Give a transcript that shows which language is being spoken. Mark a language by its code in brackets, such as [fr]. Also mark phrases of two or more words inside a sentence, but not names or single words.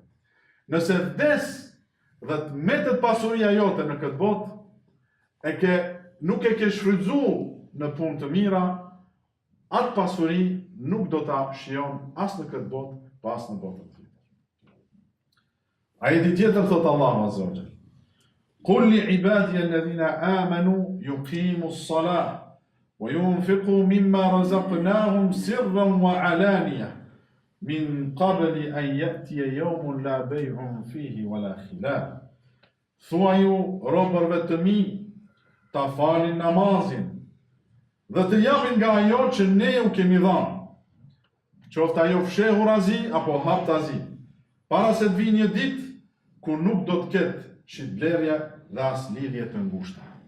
[sq] Nëse vdes dhe të metet pasuria jote në këtë botë, nuk e ke shfrytzuar në punë të mira, atë pasuri nuk do ta shijon as në këtë botë, pas në botën tjetër. Ajeti tjetër thot Allahu [ar] عز وجل: قل لعبادي الذين آمنوا يقيموا الصلاة وينفقوا مما رزقناهم سرا وعلانية من قبل أن يأتي يوم لا بيع فيه ولا خلال. [sq] Thuaju robërve të mi ta falin namazin dhe të japin nga ajo që ne u kemi dhënë, qoftë ajo fshehur azi apo haptazi, para se të vijë një ditë ku nuk do të ketë shitblerje dhe as lidhje të ngushta.